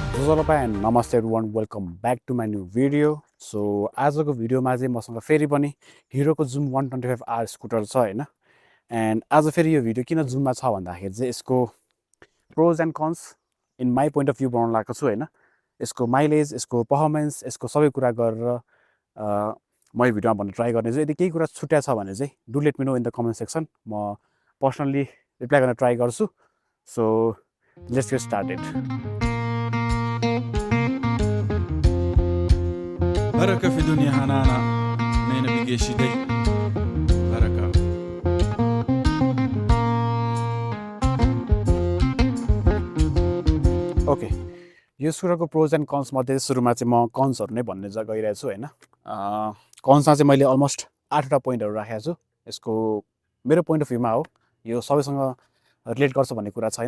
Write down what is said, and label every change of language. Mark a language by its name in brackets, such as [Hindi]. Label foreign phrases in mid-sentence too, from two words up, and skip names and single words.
[English] Jojolapa and Namaste everyone, welcome back to my new video. [Nepali] So आजको भिडियोमा चाहिँ मसँग फेरि पनि हिरोको जुम 125R स्कुटर छ हैन. एन्ड आज फेरि यो भिडियो किन जुममा छ भन्दाखेरि चाहिँ यसको [English] pros and cons in my point of view [Nepali] बनाउन लागेको छु हैन. यसको माइलेज, यसको पर्फर्मेन्स, यसको सबै कुरा गरेर म यो भिडियोमा भन्न ट्राई गर्ने छु. यदि केही कुरा छुट्या छ भने चाहिँ [English] do let me know in the comment section. [Nepali] म [English] personally reply [Nepali] गर्न ट्राई गर्छु. [English] so let's get started. بركة في دنيا هنانا نينا بيجيشي دي بركة [Nepali] ओके, यो सुरुको [English] pros and cons [Nepali] मध्ये सुरुमा चाहिँ म कन्सहरू नै भन्ने गइरहेको छु हैन. कन्समा चाहिँ मैले अलमोस्ट 8वटा पोइन्टहरू राखेको छु. यसको मेरो [English] point of view [Nepali] हो, यो सबैसँग रिलेट गर्छ भन्ने कुरा छैन.